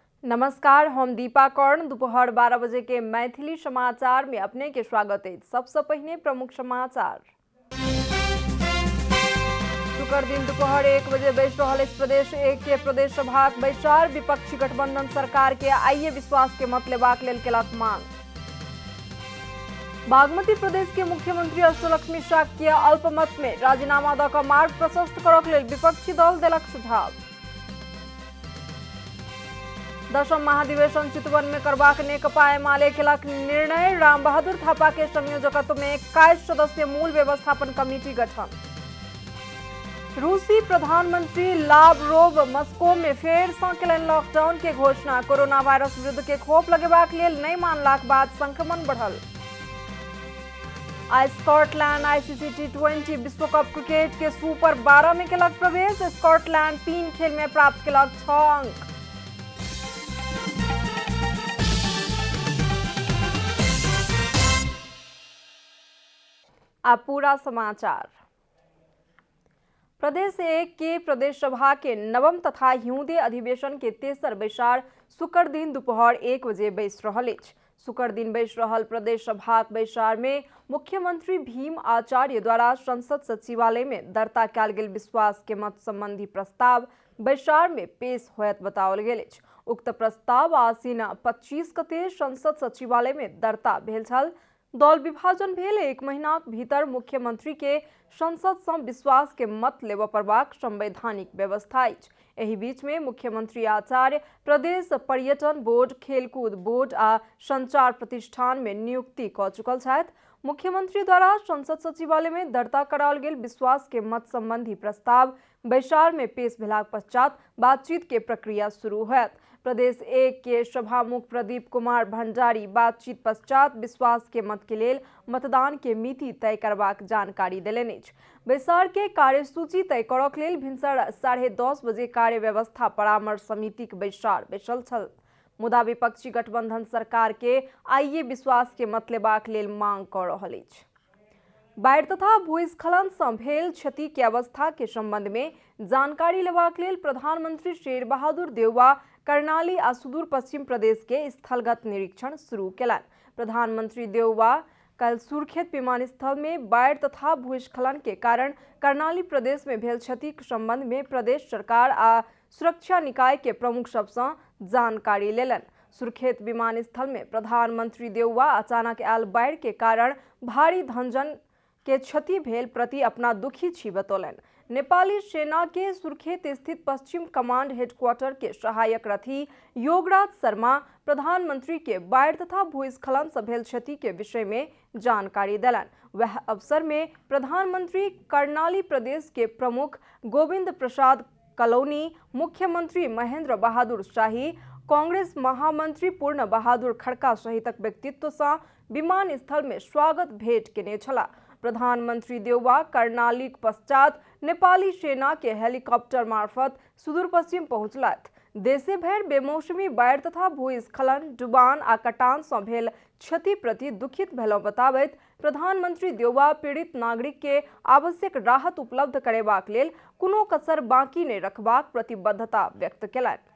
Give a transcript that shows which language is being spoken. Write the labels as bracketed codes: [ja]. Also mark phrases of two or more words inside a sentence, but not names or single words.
[mai] नमस्कार, हम दीपा कर्ण। दोपहर 12 बजे के मैथिली समाचार में अपने के स्वागत है। सबसे पहले प्रमुख समाचार। शुक्र दिन दोपहर 1 बजे बैस रहल प्रदेश 1 के प्रदेश सभाक बैसार। विपक्षी गठबंधन सरकार के आइए विश्वास के मत लेबाक लेल केलक मांग। बागमती प्रदेश के मुख्यमंत्री अष्टलक्ष्मी शाक्य अल्पमत में राजीनामा द क मार्ग प्रशस्त करक लेल विपक्षी दल देलक सुझाव। 10म महाधिवेशन चितवन में करबाक नेकपा एमाले केलक निर्णय। राम बहादुर थापा के संयोजकत्व में 21 सदस्यीय मूल व्यवस्थापन कमेटी गठन। रूसी प्रधानमंत्री लावरोव मस्को में फेर सँ केलनि लॉकडाउन के घोषणा। कोरोना वायरस विरुद्ध के खोप लगेबाक लेल नहि मानलाक बाद संक्रमण बढ़ल। आ स्कॉटलैंड आईसीसी टी20 विश्व कप क्रिकेट के सुपर 12 में केलक प्रवेश। स्कॉटलैंड 3 खेल में प्राप्त केलक 6 अंक। अब पूरा समाचार। प्रदेश 1 के प्रदेश सभा के नवम तथा हिउँदे अधिवेशन के तेसर बैसार शुक्र दिन दोपहर 1 बजे बैस रहल अछि। शुक्र दिन बैस रहल प्रदेश सभाक बैसार में मुख्यमंत्री भीम आचार्य द्वारा संसद सचिवालय में दर्ता कयल गेल विश्वास के मत संबंधी प्रस्ताव बैसार में पेश होयत बताओल गेल अछि। उक्त प्रस्ताव आसीन 25 गते संसद सचिवालय में दर्ता भेल छल। दल विभाजन भेल 1 महीनाक भीतर मुख्यमंत्री के संसद सँ विश्वास के मत लेबऽ पड़बाक संवैधानिक व्यवस्था अछि। एहि बीच में मुख्यमंत्री आचार्य प्रदेश पर्यटन बोर्ड, खेलकूद बोर्ड आ संचार प्रतिष्ठान में नियुक्ति क चुकल छथि। मुख्यमंत्री द्वारा संसद सचिवालय में दर्ता कराओल गेल विश्वास के मत संबंधी प्रस्ताव बैसार में पेश भेलाक पश्चात बातचीत के प्रक्रिया शुरू होयत। प्रदेश 1 के सभामुख प्रदीप कुमार भंडारी बातचीत पश्चात विश्वास के मत के लेल मतदान के मिति तय करबाक जानकारी देलनि अछि। बैसार के कार्यसूची तय करक लेल भिनसर 10:30 बजे कार्य व्यवस्था परामर्श समितिक बैसार बैसल छल। मुदा विपक्षी गठबंधन सरकार के आइए विश्वास के मत लेबाक लेल मांग क रहल अछि। बाढ़ि तथा भूस्खलन सँ भेल क्षति के अवस्था के संबंध में जानकारी लेबाक लेल प्रधानमंत्री शेर बहादुर देउवा कर्णाली आ सुदूर पश्चिम प्रदेश के स्थलगत निरीक्षण शुरू केलनि। प्रधानमंत्री देउवा कल सुर्खेत विमानस्थल में बाढ़ि तथा भूस्खलन के कारण कर्णाली प्रदेश में भेल क्षति के संबंध में प्रदेश सरकार आ सुरक्षा निकाय के प्रमुख सब सँ जानकारी लेलनि। सुर्खेत विमानस्थल में प्रधानमंत्री देउवा अचानक आयल बाढ़ि के कारण भारी धनजन के क्षति भेल प्रति अपना दुखी छी बतौलनि। नेपाली सेना के सुर्खेत स्थित पश्चिम कमांड हेडक्वार्टर के सहायक रथी योगराज शर्मा प्रधानमंत्री के बाढ़ि तथा भूस्खलन से भेल क्षति के विषय में जानकारी देलनि। वह अवसर में प्रधानमंत्री कर्णाली प्रदेश के प्रमुख गोविंद प्रसाद कलौनी, मुख्यमंत्री महेंद्र बहादुर शाही, कांग्रेस महामंत्री पूर्ण बहादुर खड़का सहितक व्यक्तित्व सँ विमानस्थल में स्वागत भेंट केने छलाह। प्रधानमंत्री देउवा कर्णालीक पश्चात नेपाली सेना के हेलीकॉप्टर मार्फत सुदूर पश्चिम पहुंचलथि। देशे भरि बेमौसमी बाढ़ि तथा भूस्खलन, डुबान आ कटान सँ भेल क्षति प्रति दुखित भेलहुँ बताबैत प्रधानमंत्री देउवा पीड़ित नागरिक के आवश्यक राहत उपलब्ध करेबाक लेल कोनो कसर बाकी नहि रखबाक प्रतिबद्धता व्यक्त केलनि।